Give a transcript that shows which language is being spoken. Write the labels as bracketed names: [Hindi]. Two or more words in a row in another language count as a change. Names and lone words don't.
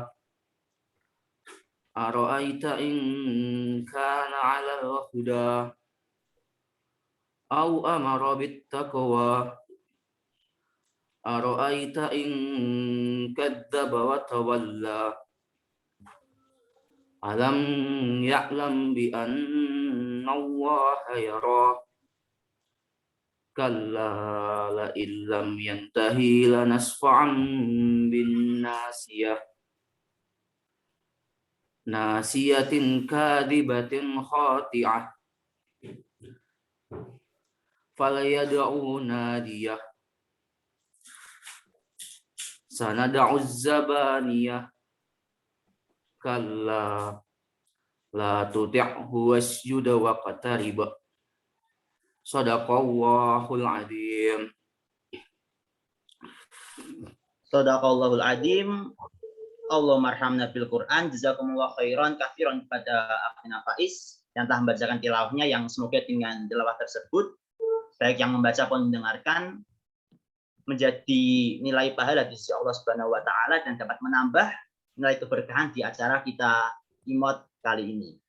[Arabic] أرأيت إن كان على الهدى أو أمر بالتقوى. أرأيت إن كذب وتولى. ألم يعلم بأن الله يرى. كلا لئن لم ينته لنسفعا بالناصية. ناصية كاذبة خاطئة. فليدع ناديه. سندع الزبانية. كلا لا تطعه واسجد واقترب. صدق الله العظيم. صدق الله العظيم. اللهم ارحمنا بالقرآن. جزاكم الله خيرا كثيرا [Indonesian] kepada akhina Faiz yang telah membacakan tilawahnya, yang semoga dengan tilawah tersebut baik yang membaca pun mendengarkan menjadi nilai pahala di sisi Allah [Arabic] سبحانه وتعالى [Indonesian] dan dapat menambah nilai keberkahan di acara kita IMOD kali ini.